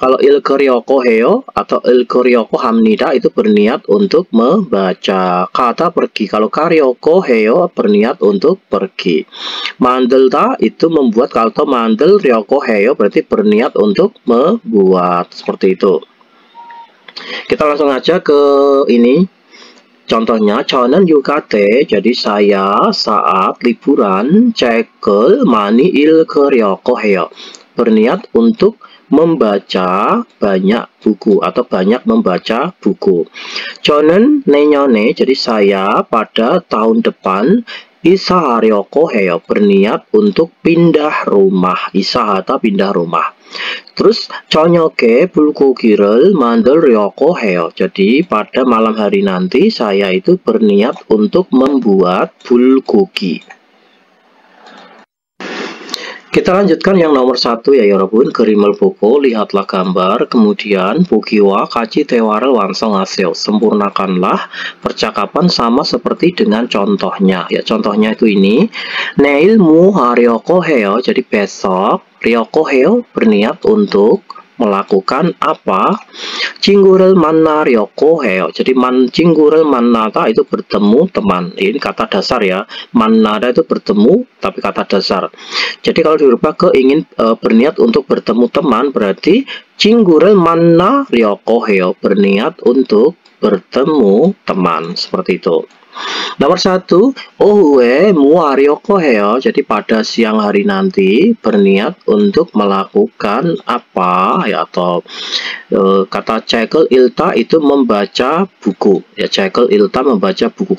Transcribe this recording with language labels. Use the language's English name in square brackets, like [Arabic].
[Indonesian] Kalau il ke ryoko heyo atau il ke ryoko hamnida itu berniat untuk membaca. Kata pergi, kalau karyoko heyo berniat untuk pergi. Mandelta itu membuat, kalau mandel ryoko heyo berarti berniat untuk membuat, seperti itu. Kita langsung aja ke ini. [Korean] Contohnya, 저는 유가때, [Indonesian] jadi saya saat liburan [Korean] 책을 많이 읽으려고 해요. [Indonesian] Berniat untuk membaca banyak buku atau banyak membaca buku. [Korean] 저는 내년에, [Indonesian] jadi saya pada tahun depan [Korean] 이사하려고 해요. [Indonesian] Berniat untuk pindah rumah. [Korean] 이사하다 [Indonesian] pindah rumah. Terus [Korean] 저녁에 불고기를 만들려고 해요. [Indonesian] Jadi pada malam hari nanti saya itu berniat untuk membuat bulgogi. Kita lanjutkan yang nomor 1 ya 여러분. [Korean] 그림을 보고 [Indonesian] lihatlah gambar, kemudian [Korean] 보기와 같이 대화를 완성하세요. [Indonesian] Sempurnakanlah percakapan sama seperti dengan contohnya. Ya, contohnya itu ini. [Korean] 내일 뭐 하려고 해요. [Indonesian] Jadi besok, 려고 해요 berniat untuk melakukan apa? [Korean] 친구를 만나려고 해요. [Indonesian] Jadi [Korean] 친구를 만나다 [Indonesian] itu bertemu teman. Ini kata dasar ya. 만나다 itu bertemu, tapi kata dasar. Jadi kalau dirubah ke ingin berniat untuk bertemu teman, berarti [Korean] 친구를 만나려고 해요. [Indonesian] Berniat untuk bertemu teman, seperti itu. [Korean] Nomor 1, 오후에 뭐 하려고 해요. [Indonesian] Jadi pada siang hari nanti berniat untuk melakukan apa ya, atau kata [Korean] 책을 읽다 [Indonesian] itu membaca buku ya, 책을 읽다 membaca buku.